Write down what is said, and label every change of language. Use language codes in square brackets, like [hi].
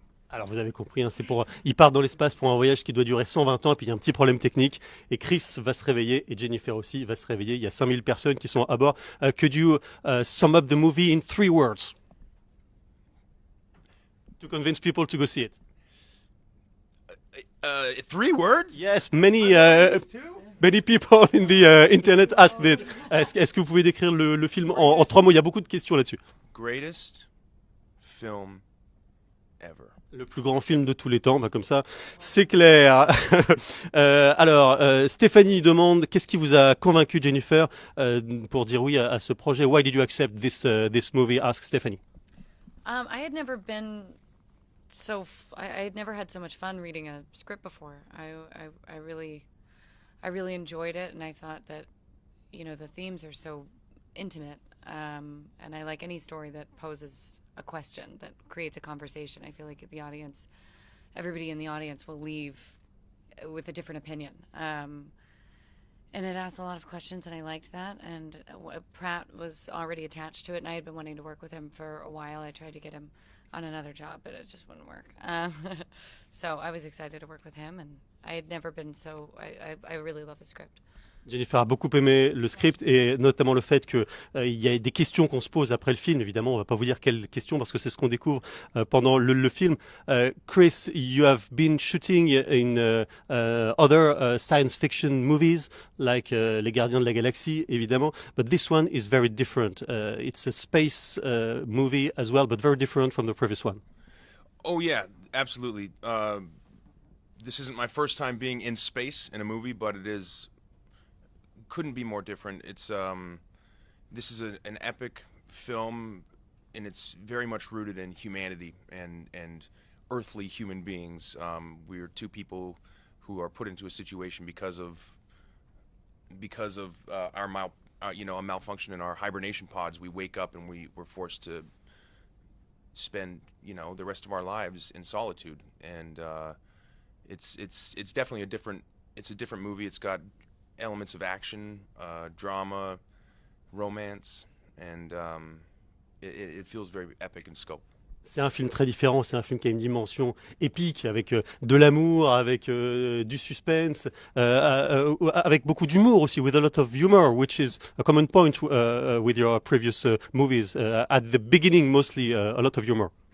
[fr] Alors vous avez compris, hein, il part dans l'espace pour un voyage qui doit durer 120 ans et puis il y a un petit problème technique et Chris va se réveiller et Jennifer aussi va se réveiller. Il y a 5000 personnes qui sont à bord. [en] Could you sum up the movie in 3 words to convince people to go see it? 3 words? Yes, many people in the internet asked it. [fr] Est-ce que vous pouvez décrire le film en 3 mots? Il y a beaucoup de questions là-dessus. [en] Greatest film ever. [fr] Le plus grand film de tous les temps, bah comme ça, c'est clair. Alors, Stéphanie demande, qu'est-ce qui vous a convaincu, Jennifer, pour dire oui à ce projet? [en] Why did you accept this movie? Ask Stephanie. I had never been I had never had so much fun reading a script before. I really enjoyed it, and I thought that, the themes are so intimate, and I like any story that poses a question, that creates a conversation. I feel like everybody in the audience will leave with a different opinion. And it asked a lot of questions, and I liked that. And Pratt was already attached to it, and I had been wanting to work with him for a while. I tried to get him on another job, but it just wouldn't work. So I was excited to work with him, and I had never been I really love the script. [fr] Jennifer a beaucoup aimé le script et notamment le fait que il y a des questions qu'on se pose après le film. Évidemment, on va pas vous dire quelles questions parce que c'est ce qu'on découvre pendant le film. [en] Chris, you have been shooting in other science fiction movies like [fr] Les Gardiens de la Galaxie, évidemment, [en] but this one is very different. It's a space movie as well, but very different from the previous one. Oh yeah, absolutely. This isn't my first time being in space in a movie, but couldn't be more different. It's this is an epic film, and it's very much rooted in humanity and earthly human beings. We're two people who are put into a situation because of a malfunction in our hibernation pods. We wake up and we're forced to spend the rest of our lives in solitude, and it's definitely a different movie. It's got elements of action, drama, romance, and it feels very epic in scope. [fr] C'est un film très différent, c'est un film qui a une dimension épique, avec de l'amour, avec du suspense, avec beaucoup d'humour aussi, [en] with a lot of humor, which is a common point with your previous movies. At the beginning, mostly a lot of humor.